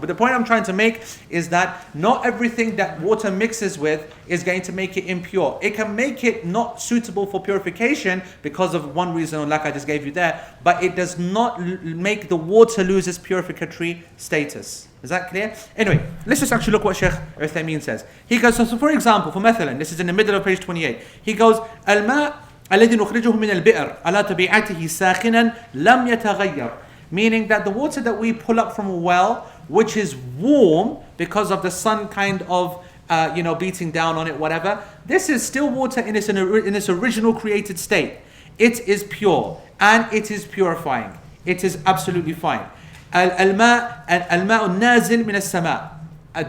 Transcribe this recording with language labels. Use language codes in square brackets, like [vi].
[en] But the point I'm trying to make is that not everything that water mixes with is going to make it impure. It can make it not suitable for purification because of one reason, like I just gave you there. But it does not make the water lose its purificatory status. Is that clear? Anyway, let's just actually look what Sheikh Uthaymeen says. He goes, so for example, for مثلا, this is in the middle of page 28. [ar] He goes, الماء الذي نخرجه من البئر على طبيعته ساخنا لم يتغير. [en] Meaning that the water that we pull up from a well, which is warm because of the sun kind of beating down on it, whatever, this is still water in its original created state. It is pure and it is purifying. It is absolutely fine. [ar] الماء النازل من السماء.